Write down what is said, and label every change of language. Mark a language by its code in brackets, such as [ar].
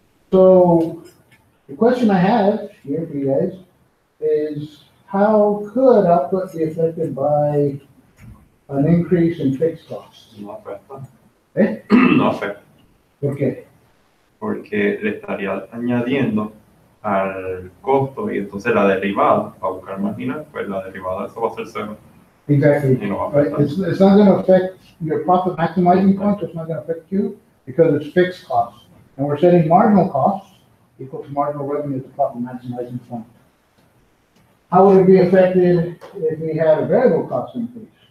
[en] So the question I have here for you guys is, how could output be affected by an increase in fixed costs? [es] No afecta, ¿Por qué? porque le estaría añadiendo al costo y entonces la derivada, para buscar marginal, pues la derivada eso va a ser cero [en] Exactly. [es] y no va a [en] Right? [es] afectar. [en] It's not gonna affect your profit maximizing point, it's not gonna affect you because it's fixed costs. And we're setting marginal costs equal to marginal revenue at the profit maximizing point. How would it be affected if we had a variable cost increase?